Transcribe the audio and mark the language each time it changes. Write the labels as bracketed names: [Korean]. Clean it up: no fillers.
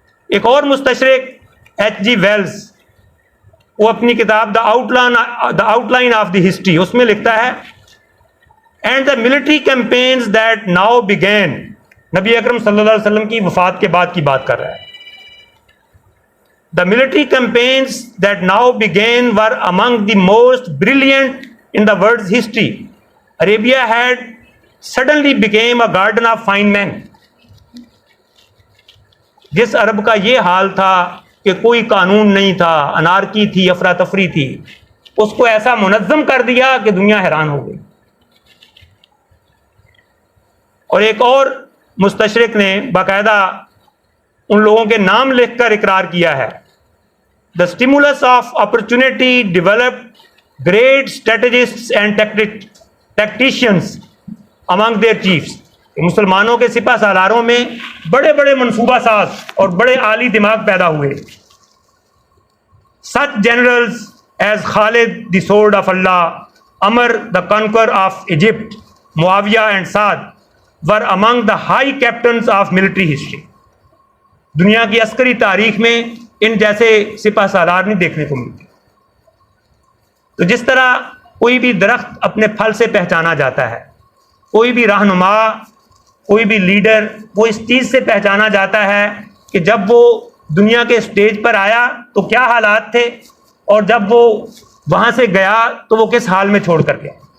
[Urdu] ایک اور مستشرق H جی Wells, وہ اپنی کتاب the out line of the history, اس میں لکھتا ہے [English] and the military campaigns that now begin, [Urdu] نبی اکرم صلی اللہ علیہ وسلم کی وفات کے بعد کی بات کر رہا ہے. [English] The military campaigns that now began were among the most brilliant in the world's history. Arabia had suddenly became a garden of fine men. [Urdu] جس عرب کا یہ حال تھا کہ کوئی قانون نہیں تھا، انارکی تھی، افراتفری تھی، اس کو ایسا منظم کر دیا کہ دنیا حیران ہو گئی. اور ایک اور مستشرق نے باقاعدہ ان لوگوں کے نام لکھ کر اقرار کیا ہے. [English] The stimulus of opportunity developed great strategists and tacticians among their chiefs. [Urdu] مسلمانوں کے سپہ سالاروں میں بڑے بڑے منصوبہ ساز اور بڑے عالی دماغ پیدا ہوئے. [English] Such generals as Khalid the sword of Allah, Amr the conqueror of Egypt, Muawiyah and Saad were among the high captains of military history. [Urdu] دنیا کی عسکری تاریخ میں ان جیسے سپہ سالار نہیں دیکھنے کو ملتے. تو جس طرح کوئی بھی درخت اپنے پھل سے پہچانا جاتا ہے، کوئی بھی رہنما، کوئی بھی لیڈر، وہ اس چیز سے پہچانا جاتا ہے کہ جب وہ دنیا کے اسٹیج پر آیا تو کیا حالات تھے، اور جب وہ وہاں سے گیا تو وہ کس حال میں چھوڑ کر گیا.